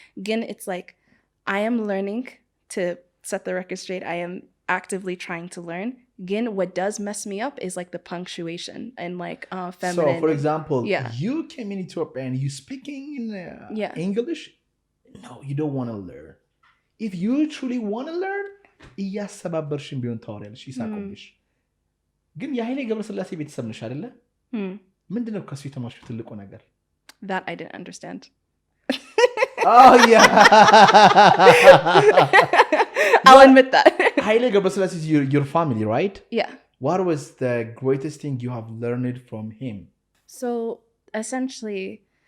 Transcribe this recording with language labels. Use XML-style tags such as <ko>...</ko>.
<en>Again, it's like, I am learning, to set the record straight. I am actively trying to learn. Again, what does mess me up is like the punctuation and like feminine. So, for example, yeah. you came in Ethiopia and you speaking in English. No, you don't want to learn. If you truly want to learn,</en> <am>እያሰባበርሽን ቢሆን ታወሪያለሽ ይሳቁብሽ። ግን የኃይሌ ገብረስላሴ ቤተሰብ ነሽ አይደለ? ምንድነው ከሱ የተማርሽው ትልቁ ነገር?</am> <en>That I didn't understand. Oh yeah. I'll admit that. Haile Gebrselassie is your family, right? Yeah. What was the greatest thing you have learned from him? So essentially,</en>